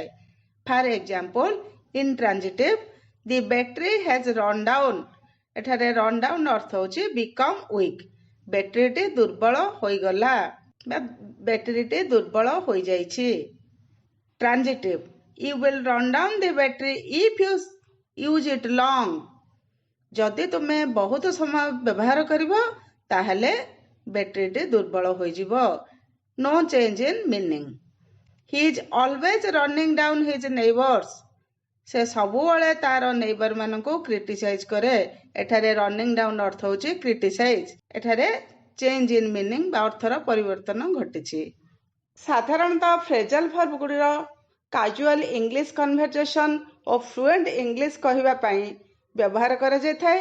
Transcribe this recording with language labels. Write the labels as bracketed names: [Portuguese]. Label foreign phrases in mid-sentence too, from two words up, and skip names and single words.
[English] For example, intransitive, the battery has run down. [Odia] ଏଠାରେ [English] run down [Odia] ଅର୍ଥ ହେଉଛି [English] become weak, [Odia] ବ୍ୟାଟେରୀଟି ଦୁର୍ବଳ ହୋଇଗଲା ବା ବ୍ୟାଟେରୀଟି ଦୁର୍ବଳ ହୋଇଯାଇଛି। [English] Transitive, you will run down the battery if you use it long. [Odia] ଯଦି ତୁମେ ବହୁତ ସମୟ ବ୍ୟବହାର କରିବ ତାହେଲେ ବ୍ୟାଟେରୀଟି ଦୁର୍ବଳ ହୋଇଯିବ। [English] No change in meaning. He is always running down his neighbors. [Odia] ସେ ସବୁବେଳେ ତାର ନେଇବର ମାନଙ୍କୁ କ୍ରିଟିସାଇଜ କରେ। ଏଠାରେ [English] running down [Odia] ଅର୍ଥ ହେଉଛି କ୍ରିଟିସାଇଜ। ଏଠାରେ [English] change in meaning [Odia] ବା ଅର୍ଥର ପରିବର୍ତ୍ତନ ଘଟିଛି। ସାଧାରଣତଃ [English] phrasal verb [Odia] ଗୁଡ଼ିର [English] casual English conversation [Odia] ଓ [English] fluent English [Odia] କହିବା ପାଇଁ ବ୍ୟବହାର କରାଯାଇଥାଏ।